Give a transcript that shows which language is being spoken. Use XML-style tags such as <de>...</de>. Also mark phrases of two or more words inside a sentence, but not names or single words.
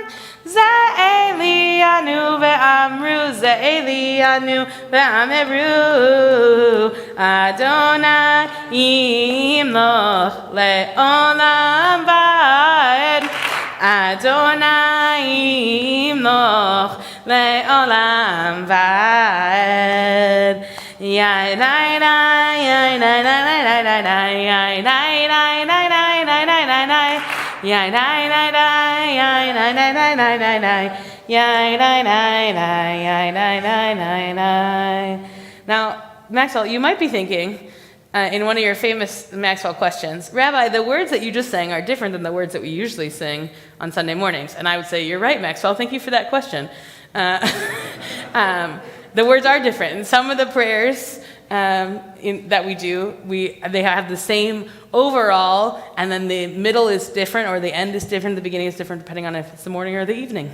<he>זה אלינו ואמרו, זה אלינו ואמרו, אדוני ימלוך לעולם ועד, אדוני ימלוך לעולם ועד. יאי די די יאי די די די די די יאי די די די די די די די די yai dai dai dai yai dai dai dai dai dai dai yai dai dai dai yai dai dai dai dai.</he> <en>Now, Maxwell, you might be thinking in one of your famous Maxwell questions, Rabbi, the words that you just sang are different than the words that we usually sing on Sunday mornings. And I would say, you're right, Maxwell. Thank you for that question. The words are different. And some of the prayers that we do, they have the same overall, and then the middle is different, or the end is different, the beginning is different, depending on if it's the morning or the evening.</en>